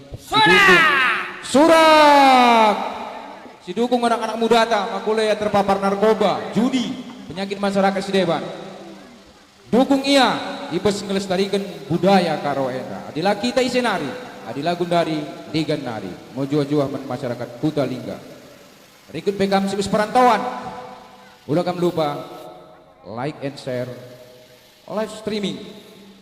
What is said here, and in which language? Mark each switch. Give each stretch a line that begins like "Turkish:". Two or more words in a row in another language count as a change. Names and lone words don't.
Batak Karo: surak sidukung
Indonesian: anak-anak muda
Batak Karo: makulaya
Indonesian: terpapar narkoba judi penyakit masyarakat
Batak Karo: Sideban dukung ia ibes ngelestarikan budaya Karo enda adilah kita isenari adilah gundari digan nari mojuah-juah masyarakat Kuta Lingga rikut pekam sibus perantauan ulah kam lupa
English: like and share live streaming